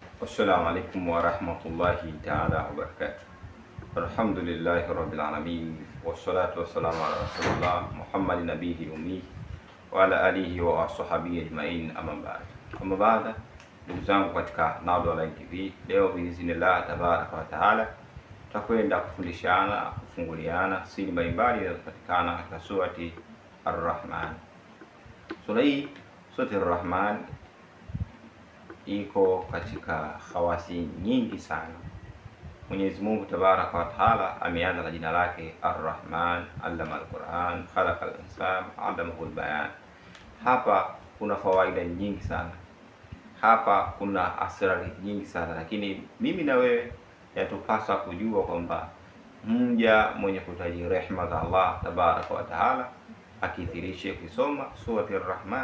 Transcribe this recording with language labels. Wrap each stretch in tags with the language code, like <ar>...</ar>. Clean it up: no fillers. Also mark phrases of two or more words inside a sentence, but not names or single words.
<ar>السلام عليكم ورحمة الله تعالى وبركاته. الحمد لله رب العالمين والصلاة والسلام على رسول الله محمد نبيه الأمي وعلى آله وأصحابه أجمعين, أما بعد.</ar> <sw>Ndugu zangu katika Nado Online TV, leo</sw> <ar>بإذن الله تبارك وتعالى</ar> <sw>tutakwenda kufundishana, kufunguliana siri mbalimbali zinazopatikana katika surati Ar-Rahman. Sura hii, surati Ar-Rahman, iko katika khawasi nyingi sana. Mwenyezi Mungu</sw> <ar>تبارك وتعالى</ar> <sw>ameanza na jina lake</sw> <ar>الرحمن علم القرآن خلق الإنسان علمه البيان.</ar> <sw>Hapa kuna fawaida nyingi sana, hapa kuna asrari nyingi sana, lakini mimi na wewe yatupasa kujua kwamba mja mwenye kutaji rehma za Allah</sw> <ar>تبارك وتعالى</ar> <sw>akithirishe kusoma surati Ar-Rahman.</sw>